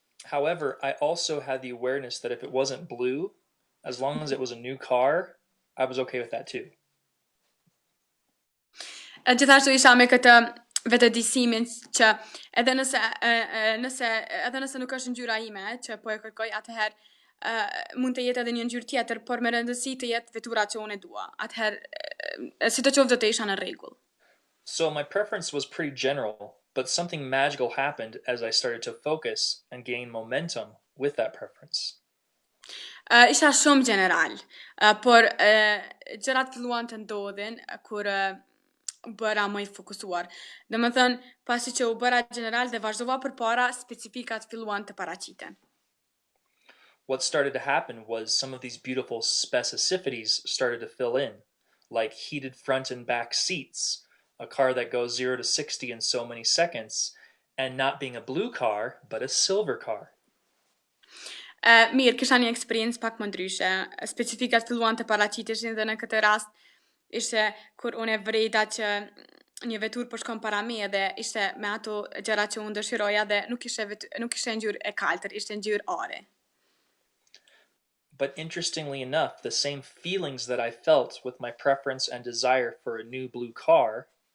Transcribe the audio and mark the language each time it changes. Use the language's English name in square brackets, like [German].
[English] However, I also had the awareness that if it wasn't blue, as long as it was a new car, I was okay with that too. [Albanian] Gjithashtu isha me këtë vetëdijsimin që edhe nëse nuk është ngjyra ime që po e kërkoj, atëherë mund të jetë edhe një ngjyrë tjetër, por me rëndësi të jetë vetura që unë e dua. Atëherë si të qoftë do të isha në rregull. [English] So my preference was pretty general, but something magical happened as I started to focus and gain momentum with that preference. [Albanian] Isha shumë general, por gjërat filluan të ndodhin kur bëra më i fokusuar. Domethënë, pasi që u bëra general dhe vazhdova përpara, specifikat filluan të paraqiten. [English] What started to happen was some of these beautiful specificities started to fill in, like heated front and back seats, a car that goes 0 to 60 in so many seconds, and not being a blue car, but a silver car. [Albanian] Mirë, kisha një eksperiencë pak më ndryshe. Specifikat filluan të paraqiteshin dhe në këtë rast ishte kur unë e vrejta që një vetur po shkon para me dhe ishte me ato gjëra që unë dëshiroja dhe nuk ishte ngjyrë e kaltër, ishte ngjyrë are. [English] But interestingly enough, the same feelings that I felt with my preference and desire for a new blue car